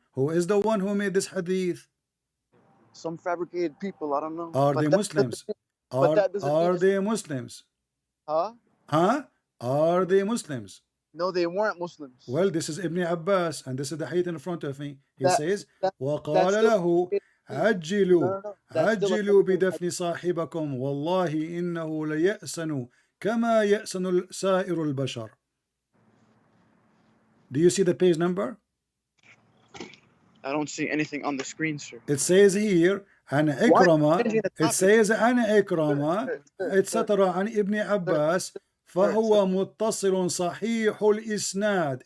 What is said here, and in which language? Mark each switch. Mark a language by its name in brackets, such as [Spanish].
[English] Who is the one who made this hadith? Some fabricated people, I don't know. Are they Muslims? Are they Muslims? Huh? Huh? Are they Muslims? No, they weren't Muslims. Well, this is Ibn Abbas, and this is the hadith in front of me. He says, [Arabic] وَقَالَ لَهُ عَجِّلُوا بِدَفْنِ صَاحِبَكُمْ وَاللَّهِ إِنَّهُ لَيَأْسَنُ كَمَا يَأْسَنُ سَائِرُ الْبَشَرِ. [English] Do you see the page number? I don't see anything on the screen, sir. It says here, [Arabic] عن إكرمة, [English] it says عن إكرمة, etc. [Arabic] عن ابن عباس, فهو متصل صحيح الإسناد.